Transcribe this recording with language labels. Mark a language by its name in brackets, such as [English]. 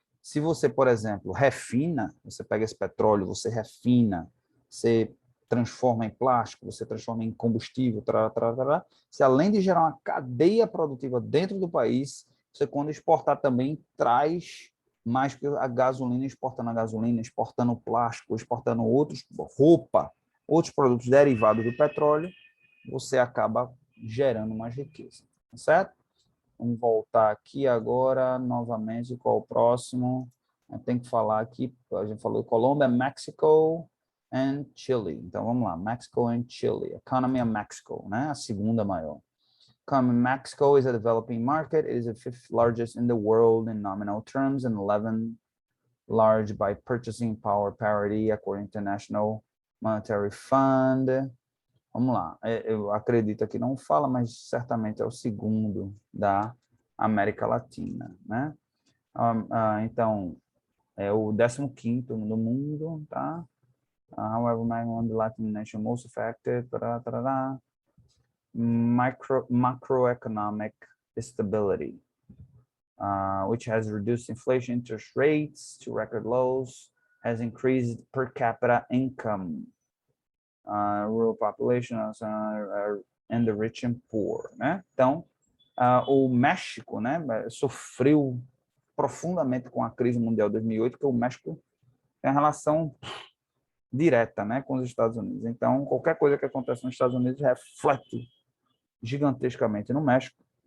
[Portuguese] Se você, por exemplo, refina, você pega esse petróleo, você refina, você transforma em plástico, você transforma em combustível, se além de gerar uma cadeia produtiva dentro do país, você quando exportar também traz mais que a gasolina, exportando plástico, exportando roupa, outros produtos derivados do petróleo, você acaba gerando mais riqueza, certo? Vamos voltar aqui agora, novamente, qual o próximo? Tem que falar aqui, a gente falou Colômbia, Mexico and Chile. Então, vamos lá, [English] Mexico and Chile. Economy of Mexico, [Portuguese] né? A segunda maior. [English] Mexico is a developing market. It is the fifth largest in the world in nominal terms and 11th large by purchasing power parity, according to International Monetary Fund. [Portuguese] Vamos lá, eu acredito que não fala, mas certamente é o segundo da América Latina, né? Então, é o 15º no mundo, tá? [English] However, one of the Latin nations most affected, macroeconomic stability, which has reduced inflation interest rates to record lows, has increased per capita income, rural population and the rich and poor, né? [Portuguese] Então, o México, né, sofreu profundamente com a crise mundial de 2008, porque o México tem uma relação direta, né, com os Estados Unidos. Então, qualquer coisa que acontece nos Estados Unidos reflete gigantescamente no México.